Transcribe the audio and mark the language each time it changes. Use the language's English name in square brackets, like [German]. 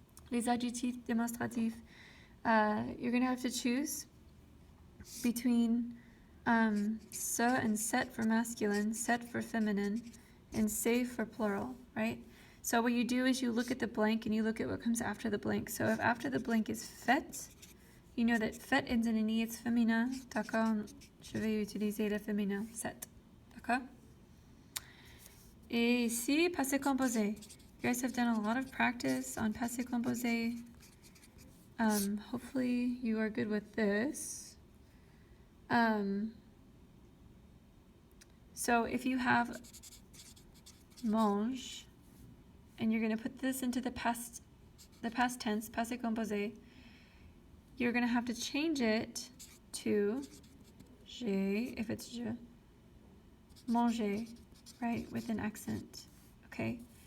[French] Les adjectifs démonstratifs. [English] You're going to have to choose between se and set for masculine, set for feminine, and save for plural, right? So what you do is you look at the blank and you look at what comes after the blank. So if after the blank is fait, you know that fait ends in an E, it's féminin. [French] D'accord? Je vais utiliser le féminin, set. D'accord? Et ici, passé composé. [English] You guys have done a lot of practice on passé composé. Hopefully you are good with this. So if you have mange, and you're going to put this into the past tense, passé composé, you're going to have to change it to j'ai, if it's je, manger, right, with an accent, okay?